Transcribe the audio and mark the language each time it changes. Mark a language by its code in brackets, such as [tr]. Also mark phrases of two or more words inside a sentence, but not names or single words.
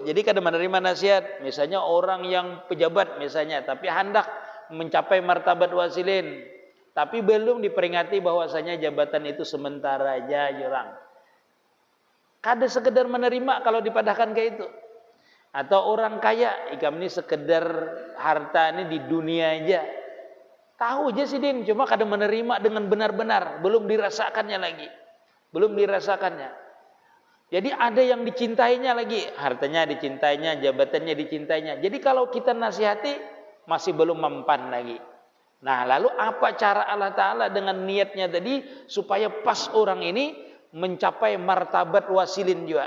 [bjn] Jadi kada menerima nasihat. Misalnya orang yang pejabat misalnya tapi hendak mencapai martabat wasilin tapi belum diperingati bahwasanya jabatan itu sementara aja jurang. Kada sekedar menerima kalau dipadahkan kayak itu. Atau orang kaya, ikam ini sekedar harta ini di dunia aja. Tahu aja sih Din, cuma kada menerima dengan benar-benar, belum dirasakannya lagi. Belum dirasakannya. [id] Jadi ada yang dicintainya lagi, hartanya dicintainya, jabatannya dicintainya. Jadi kalau kita nasihati masih belum mempan lagi. Nah, lalu apa cara Allah Ta'ala dengan niatnya tadi supaya pas orang ini mencapai martabat wasilin juga.